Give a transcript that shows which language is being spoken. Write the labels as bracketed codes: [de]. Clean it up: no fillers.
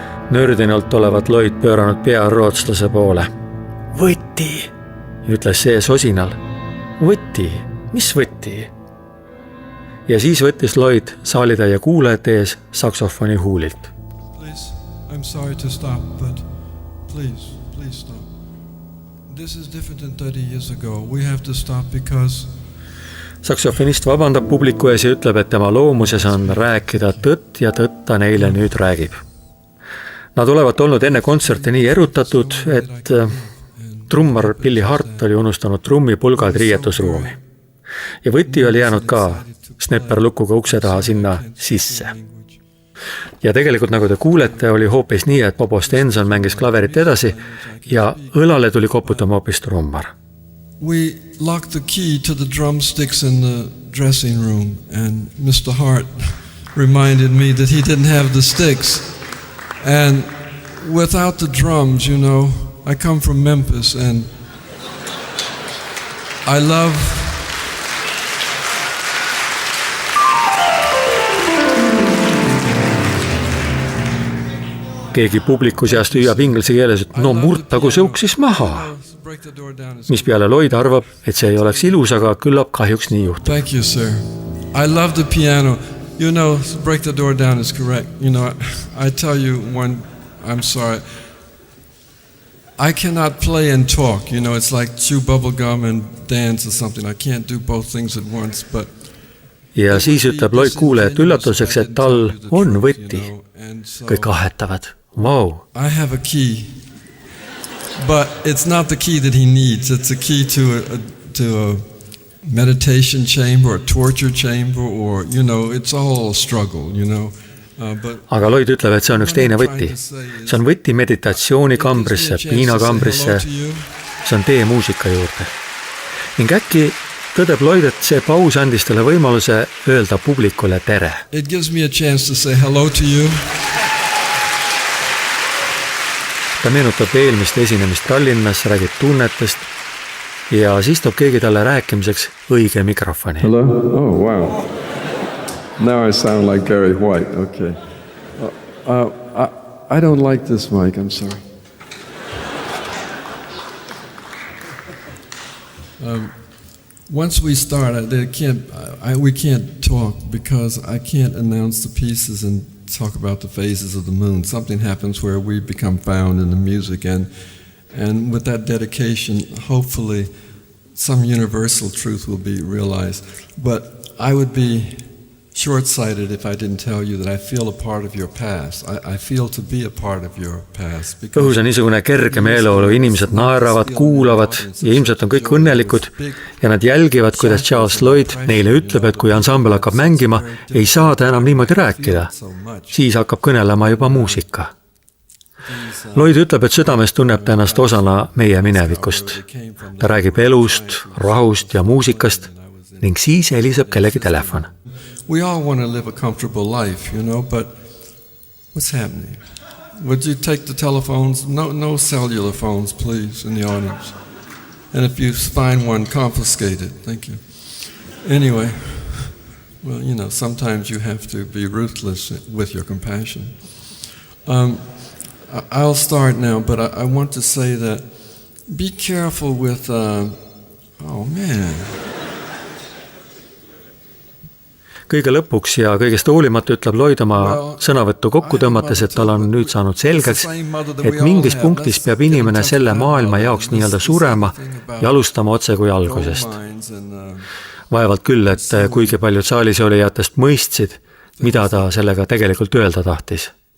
[et] Nördinult olevat Lloyd pööranud pea rootslase poole. Võti, ütles see sosinal. Võti, mis võti? Ja siis võttis Lloyd saalitäie kuulajate ees saksofoni huulilt. [en] I'm sorry to stop, but please stop. This is different than 30 years ago. We have to stop because... [et] Saksofonist vabandab publiku ees ja ütleb, et tema loomuses on rääkida tõtt ja tõtt ta neile nüüd räägib. Nad olevat olnud enne kontserti nii erutatud, et trummar Billy Hart oli unustanud trummipulgad riietusruumi. Ja võti oli jäänud ka snepperlukuga ukse taha sinna sisse. Ja tegelikult nagu te kuulete, oli hoopis nii, et Bobo Stenson mängis klaverit edasi ja õlale tuli koputama hoopis trummar. [en] We locked the key to the drumsticks in the dressing room, and Mr. Hart reminded me that he didn't have the sticks. And without the drums, you know, I come from Memphis, and I love [et] keegi publiku seast hüüab inglise keeles, et no murtagu see uks siis maha. Mis peale Lloyd arvab, et see ei oleks ilus, aga küllap kahjuks nii juhtub. [en] Thank you, sir. I love the piano. You know, break the door down is correct. You know, I tell you one, I'm sorry. I cannot play and talk. You know, it's like chew bubble gum and dance or something. I can't do both things at once, but [et] ja siis ütleb Lloyd kuulajat üllatuseks, et tal on võti. Kõik ahetavad. [en] Wow. I have a key, but it's not the key that he needs. It's a key to a meditation chamber, a torture chamber, or, you know, it's a whole struggle, you know. [et] Aga Lloyd ütleb, et see on üks teine võti. See on võti meditatsioonikambrisse, piinakambrisse, see on tee muusika juurde. Ning äkki tõdeb Lloyd, et see paus andis talle võimaluse öelda publikule tere. [en] It gives me a chance to say hello to you. [et] Ta meenutab eelmist esinemist Tallinnas, räägib tunnetest ja siis toob keegi talle rääkimiseks õige mikrofoni. [en] Hello? Oh, wow. Now I sound like Barry White. Okay. I don't like this mic. I'm sorry. Once we start, we can't talk because I can't announce the pieces and talk about the phases of the moon. Something happens where we become found in the music, and with that dedication, hopefully some universal truth will be realized. But I would be short-sighted if I didn't tell you that I feel a part of your past. I feel to be a part of your past. [et] Õhus on niisugune kerge meeleolu, inimesed naeravad, kuulavad ja ilmselt on kõik õnnelikud ja nad jälgivad, kuidas Charles Lloyd neile ütleb, et kui ansambel hakkab mängima, ei saa ta enam niimoodi rääkida. Siis hakkab kõnelema juba muusika. Lloyd ütleb, et südames tunneb ta ennast osana meie minevikust. Ta räägib elust, rahust ja muusikast ning siis heliseb kellegi telefon. We all want to live a comfortable life, you know, but what's happening? Would you take the telephones? No cellular phones, please, in the audience. And if you find one, confiscate it. Thank you. Anyway, well, you know, sometimes you have to be ruthless with your compassion. I'll start now, but I want to say that be careful with, oh man. Kõige lõpuks ja kõigest hoolimata ütleb Lloyd oma sõnavõttu kokku tõmmates, et tal on nüüd saanud selgeks, et mingis punktis peab inimene selle maailma jaoks nii-öelda surema ja alustama otse kui algusest. Vaevalt küll, et kuigi paljud saalis olijatest mõistsid, mida ta sellega tegelikult öelda tahtis.